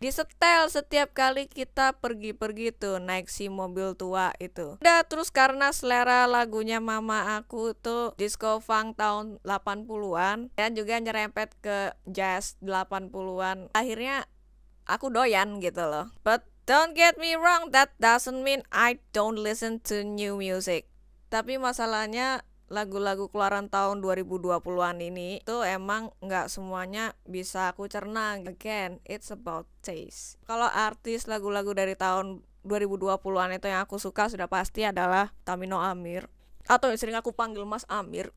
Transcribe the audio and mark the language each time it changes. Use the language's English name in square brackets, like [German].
[Indonesian] Disetel setiap kali kita pergi-pergi tuh naik si mobil tua itu. Udah terus karena selera lagunya mama aku tuh disco funk tahun 80-an dan juga nyerempet ke jazz 80-an. Akhirnya aku doyan gitu loh. [English] But don't get me wrong, that doesn't mean I don't listen to new music. [Indonesian] Tapi masalahnya lagu-lagu keluaran tahun 2020-an ini tuh emang nggak semuanya bisa aku cerna. [English] Again, it's about taste. [Indonesian] Kalau artis lagu-lagu dari tahun 2020-an itu yang aku suka sudah pasti adalah Tamino Amir, atau yang sering aku panggil Mas Amir.